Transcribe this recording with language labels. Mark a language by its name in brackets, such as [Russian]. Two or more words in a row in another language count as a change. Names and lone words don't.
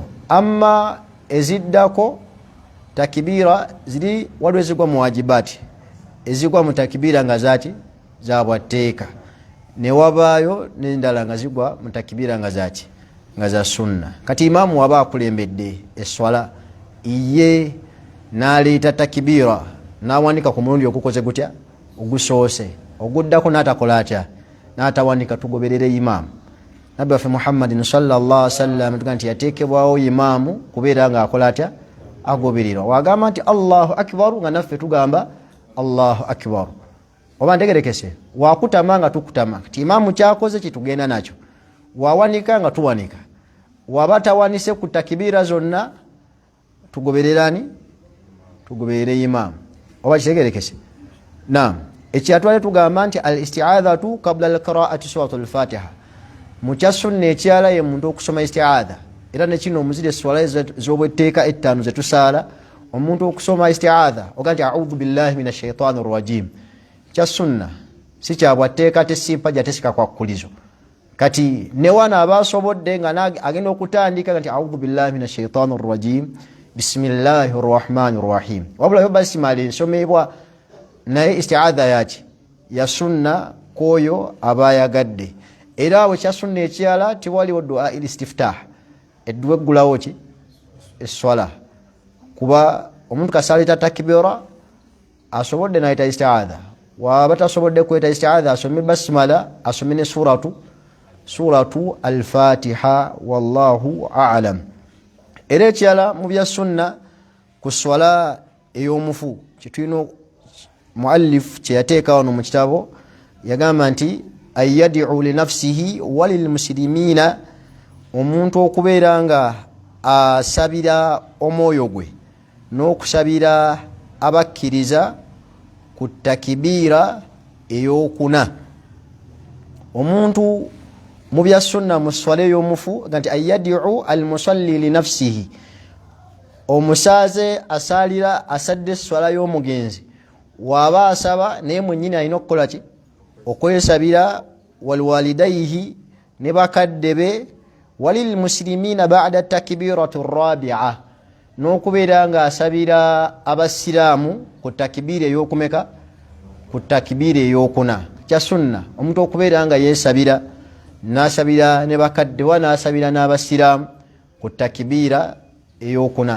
[Ganda] Amma eziddako takibira ziri waliwo ezigwa mu wajibati ezigwa mu takibira nga zaki za bwatteeka ne wabaayo n'endala nga zigwa mu takibira nga zaki nga za sunna. Kati imaamu waba akulembedde eswala iye n'aleeta takibira n'awanika ku mulundi ogukoze gutya ogusoose oguddako n'atakola atya n'atawanika tugoberere imaamu. Nabbi waffe Muhammadin [Arabic] صلى الله عليه وسلم [Ganda] tuga nti yateekebwawo imaamu kubeera nga akola atya agobererwa. Wagamba nti [Arabic] الله أكبر [Ganda] nga naffe tugamba [Arabic] الله أكبر. [Ganda] Oba ntegerekese wakutama nga tukutama. Kati imaamu kyakoze kitugenda nakyo. Wawanika nga tuwanika. Waba tawanise ku takibira zonna tugobererani tugoberere imaamu. Oba kitegerekese. Naam. Ekyatwale tugamba nti [Arabic] الاستعاذة قبل القراءة سورة الفاتحة. [Ganda] Mukya sunna ekyala ye muntu okusoma isti'adha. Era ne kino omuzire swala z'obwetteeka ettano ze tusaala omuntu okusoma isti'adha oganti [Arabic] أعوذ بالله من الشيطان الرجيم. [Ganda] Kya sunna si kya bwatteeka tesipa jatesika kwa kulizo. Kati ne wana abasobodde nga agenda okutandika nti [Arabic] أعوذ بالله من الشيطان الرجيم بسم الله الرحمن الرحيم. [Ganda] Wabula yo basimali nsomebwa naye isti'adha yaki ya sunna koyo abayagadde. Era bwe kya sunna ekyala tiwaliwo [Arabic] دعاء الاستفتاح [Ganda] edduwa eggulawo ki eswala kuba omuntu kasalita takbira asobodde n'ayita isti'adha. Waba tasobodde kweta isti'adha asome basmala asome ne suratu al-Fatiha [Arabic] والله أعلم. [Ganda] Era ekyala mu bya sunna ku swala ey'omufu kitulina muallif kye yateeka wano mu kitabo yagamba nti [Arabic] يدعو لنفسه و للمسلمين [Ganda] omuntu okubeera nga asabira omwoyo gwe n'okusabira abakkiriza ku takibira ey'okuna. Omuntu mu bya sunna mu swala ey'omufu nti [Arabic] يدعو المصلي لنفسه [Ganda] omusaaze asalira asadde swala y'omugenzi waba asaba naye mwennyini alina okukola ki okwesabira walwalidaihi ne bakadde be [Arabic] وللمسلمين بعد التكبيرة الرابعة [Ganda] n'okubeera nga asabira abasiraamu ku takbira ey'okumeka ku takbira ey'okuna. Kya sunna omuntu okubeera nga yeesabira n'asabira ne bakadde wa n'asabira n'abasiraamu ku takbira ey'okuna.